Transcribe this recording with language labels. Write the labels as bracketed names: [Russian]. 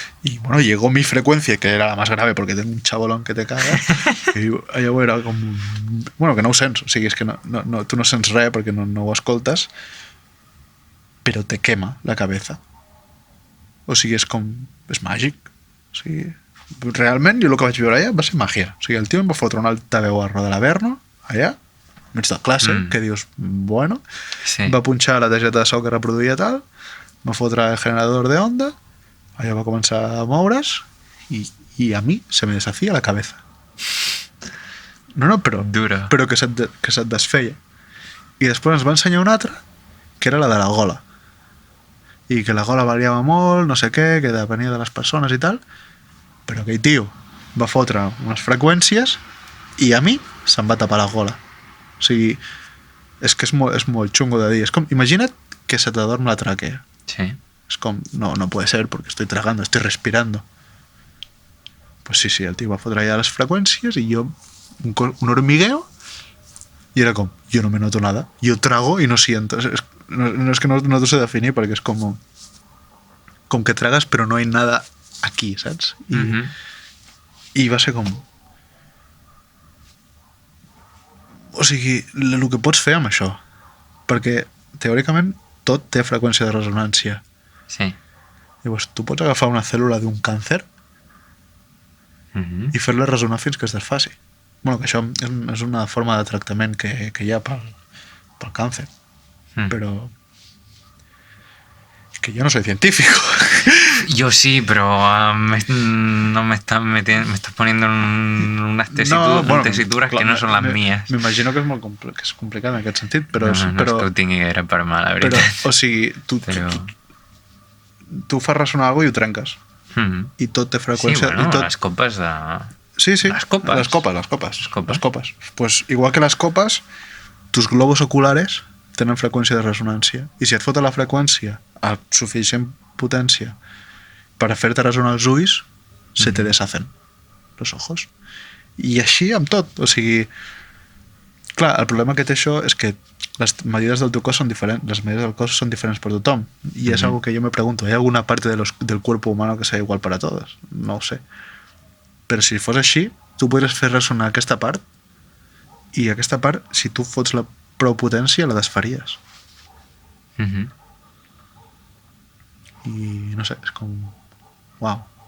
[Spanish] Y bueno, llegó mi frecuencia, que era la más grave porque tengo un chabolón que te caga, [Catalan] i allò era com... Bueno, que no ho sents, o sigui, és que tu no sents res perquè no ho escoltes, però [Spanish] te quema la cabeza. [Catalan] O sigui, és com... És màgic. O sigui, realment, jo el que vaig veure allà va ser màgia. O sigui, el tio em va fotre un altaveu a roda de l'Averno, allà, mig de classe, que dius, bueno, va punxar la targeta de so que reproduïa tal, va fotre el generador de onda, allò va començar a moure's i a mi [Spanish] se me deshacía la cabeza. [Catalan] No, però que se't desfeia. I després ens va ensenyar una altra, que era la de la gola. I que la gola variava molt, no sé què, que depenia de les persones i tal, però aquell tio va fotre unes freqüències i a mi se'm va tapar la gola. O sigui, és que és molt xungo de dir. És com, imagina't que se t'adorm la tràquea. Sí. [Spanish] Es como, no puede ser porque estoy tragando, estoy respirando. Pues sí, el tío va a fotre allá las frecuencias y yo un hormigueo y era como, yo no me noto nada, yo trago y no siento. No es que no te sé definir porque es como que tragas pero no hay nada aquí, ¿sabes? [Catalan] I va ser com... O sigui, el que pots fer amb això, perquè teòricament tot té freqüència de resonància. Sí. Llavors, tu pots agafar una cèl·lula d'un càncer i fer-la resonar fins que es desfaci. Bueno, que això és una forma de tractament que hi ha pel càncer. Però... És que jo [Spanish] no soy científico. Yo sí, pero no me estás metiendo, me estás poniendo en unas tesituras que no [Catalan] són les [Spanish] mías. [Catalan] M'imagino que és complicat en aquest sentit, però... No és que ho tingui gaire per mal, la veritat. Però, o sigui, tu fas ressonar alguna cosa i ho trenques. I tot té freqüència... Sí, bueno, i tot... les copes de... Sí, les copes. Les copes. [Spanish] Pues igual que [Catalan] les copes, [Spanish] tus globos oculares [Catalan] tenen freqüència de resonància. I si et fota la freqüència a suficient potència per fer-te resonar els ulls, [Spanish] se te deshacen los ojos. [Catalan] I així amb tot. O sigui, clar, el problema que té això és que les medides del teu cos són diferents, les medides del cos són diferents per tothom. [Spanish] I és algo que yo me pregunto, ¿hay alguna parte del cuerpo humano que sea igual para todos? [Catalan] No ho sé. Però si fos així, tu podries fer ressonar aquesta part i aquesta part, si tu fots la prou potència, la desfaries. I no sé, és com... Uau.